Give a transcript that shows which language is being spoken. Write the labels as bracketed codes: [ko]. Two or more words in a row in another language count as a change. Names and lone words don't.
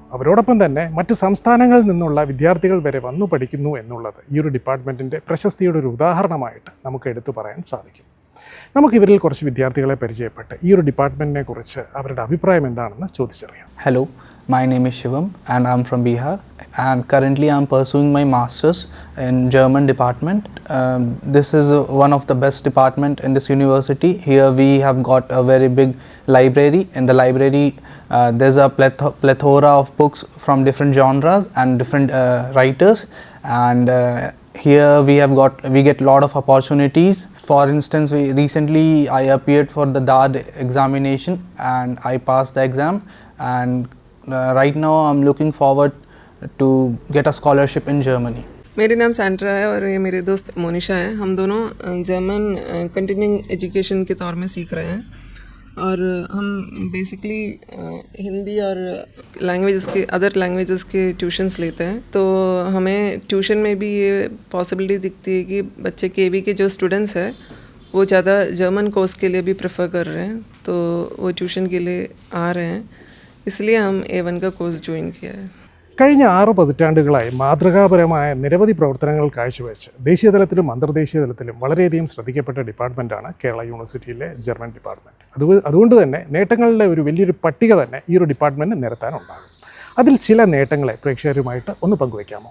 [ml] അവരോടൊപ്പം തന്നെ മറ്റ് സംസ്ഥാനങ്ങളിൽ നിന്നുള്ള വിദ്യാർത്ഥികൾ വരെ വന്നു പഠിക്കുന്നു എന്നുള്ളത് ഈ ഒരു ഡിപ്പാർട്ട്മെൻറ്റിൻ്റെ പ്രശസ്തിയുടെ ഒരു ഉദാഹരണമായിട്ട് നമുക്ക് എടുത്തു പറയാൻ സാധിക്കും. നമുക്കിവരിൽ കുറച്ച് വിദ്യാർത്ഥികളെ പരിചയപ്പെട്ട് ഈ ഒരു ഡിപ്പാർട്ട്മെൻറ്റിനെ കുറിച്ച് അവരുടെ അഭിപ്രായം എന്താണെന്ന് ചോദിച്ചറിയാം. [en] Hello, my name is Shivam and I'm from Bihar, and currently I'm pursuing my master's in German department. This is one of the best department in this university. Here we have got a very big library. In the library there's a plethora of books from different genres and different writers, and here we get lot of opportunities. For instance, recently I appeared for the DAAD examination and I passed the exam, and right now I'm looking forward to get a scholarship in Germany. [hi] मेरा नाम सैंड्रा है और ये मेरे दोस्त मोनिशा है. हम दोनों [en] German continuing education [hi] के तौर में सीख रहे हैं, और हम बेसिकली हिंदी और [en] other languages [hi] के ट्यूशन्स लेते हैं. तो हमें ट्यूशन में भी ये पॉसिबिलिटी दिखती है कि बच्चे KV के जो स्टूडेंट्स हैं वो ज़्यादा [en] German course [hi] के लिए भी प्रेफर कर रहे हैं, तो वो ट्यूशन के लिए आ रहे हैं. इसलिए हम A1 का कोर्स ज्वाइन किया है. [ml] കഴിഞ്ഞ 6 പതിറ്റാണ്ടുകളായി മാതൃകാപരമായ നിരവധി പ്രവർത്തനങ്ങൾ കാഴ്ചവെച്ച് ദേശീയതലത്തിലും അന്തർദേശീയ തലത്തിലും വളരെയധികം ശ്രദ്ധിക്കപ്പെട്ട ഡിപ്പാർട്ട്മെൻറ്റാണ് കേരള യൂണിവേഴ്സിറ്റിയിലെ ജർമ്മൻ ഡിപ്പാർട്ട്മെൻറ്റ്. അതുകൊണ്ട് തന്നെ നേട്ടങ്ങളുടെ ഒരു വലിയൊരു പട്ടിക തന്നെ ഈ ഒരു ഡിപ്പാർട്ട്മെൻറ്റ് നിരത്താനുണ്ടാകും. അതിൽ ചില നേട്ടങ്ങളെ പ്രേക്ഷകരുമായിട്ട് ഒന്ന് പങ്കുവയ്ക്കാമോ?